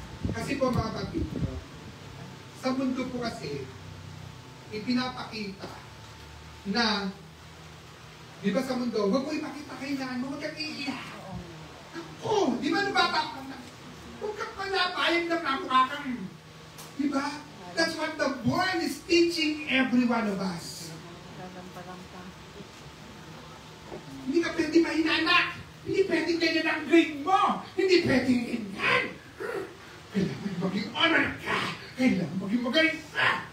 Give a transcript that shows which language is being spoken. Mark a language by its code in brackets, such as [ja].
[tl] Kasi po mga pag-ibig, sa mundo po kasi, ipinapakita na, di ba sa mundo, huwag mo ipakita kahinaan mo, huwag kang iiyak. Oh, di ba nabata ka na? Huwag kang palapayag na mukha kang. Di ba? [en] That's what the world is teaching every one of us. [tl] Hindi ka pwede mahinana. Hindi pwede ganyan ang grade mo. Hindi pwede ganyan. Kailangan maging honor ka. Kailangan maging magaling ka.